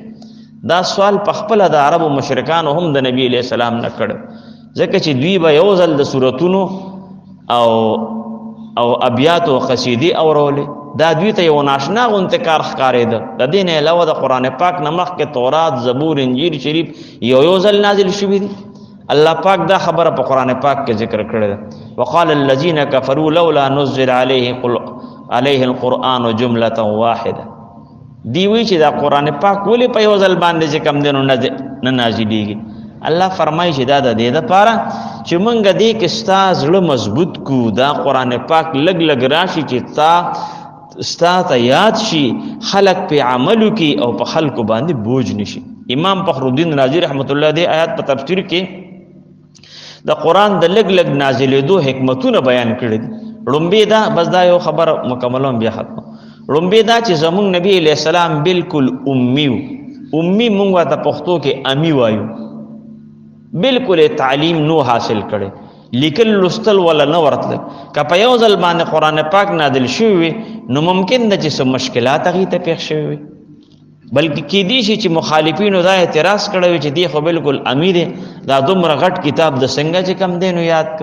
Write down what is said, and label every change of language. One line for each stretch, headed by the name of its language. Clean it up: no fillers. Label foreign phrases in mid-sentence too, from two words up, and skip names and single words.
Pashto: دا سوال په خپله د عربو مشرکانو هم د نبی علیه السلام نه کړی، ځکه چې دوی به یو ځل د سورتونو او ابیات او قصیدې اورولې، دا دوی ته یو ناشنا غونته کار ښکارېده. د دې نه علاوه د قرآن پاک نه مخکې تورات، زبور، انجیل شریف یو ځل نازل شوي دي. الله پاک دا خبره په قرآن پاک کې ذکر کړې ده.
Arabic: وقال الذين كفروا لولا نزل عليه القرآن جملة واحده.
Pashto: دی وی چې دا قرآن پاک ولې په یو ځل باندې چې کم دینو نه نازلېږي؟ الله فرمایي چې دا د دې دپاره چې موږ دې کې ستا زړه مضبوط کو، دا قرآن پاک لږ راشي چې ستا ته یاد شي، خلق په عمل وکړي او په خلکو باندې بوج نشي. امام فخر الدین رازی رحمت الله دې آیات په تفسیر کې د قرآن د لږ نازلېدو حکمتونه بیان کړي دي. لومبې دا بس دا یو خبره مکملوم بیا ختم. لومبې دا چې زمونږ نبی علیه السلام بالکل امی و. امی مونږ ورته پښتو کې امی وایو، بالکل تعلیم نو حاصل کړي، لیکل لوستل ولا نه ورتل. که په یو ځل باندې قرآن پاک نازل شوی وي نو ممکن ده چې څه مشکلات هغې ته پېښ شوي وي، بلکې کیدی شي چې مخالفینو دا اعتراض کړی وي چې دی خو بالکل امی دی، دا دومره غټ کتاب د څنګه چې کم دی نو یاد کړه.